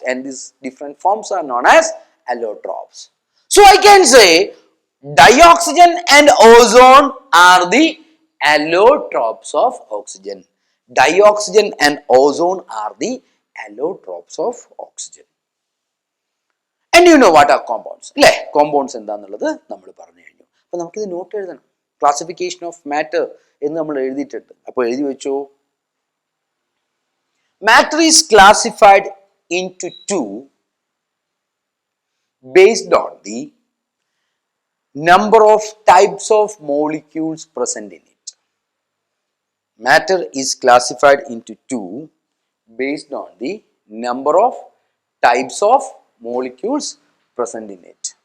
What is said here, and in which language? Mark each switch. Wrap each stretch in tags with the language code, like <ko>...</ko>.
<en>And these different forms are known as allotropes. So I can say dioxygen and ozone are the allotropes of oxygen. Dioxygen and ozone are the allotropes of oxygen. And you know what are compounds?</en> <ml>അല്ലേ? Compounds എന്താന്നുള്ളത് നമ്മൾ പറഞ്ഞു കഴിഞ്ഞു. അപ്പൊ നമുക്കിത് not എഴുതണം. Classification of matter എന്ന് നമ്മൾ എഴുതിയിട്ടുണ്ട്. അപ്പോൾ എഴുതി വെച്ചോ.</ml> <en>Matter is classified into 2 based on the number of types of molecules present in it. Matter is classified into 2 based on the number of types of molecules present in it.</en>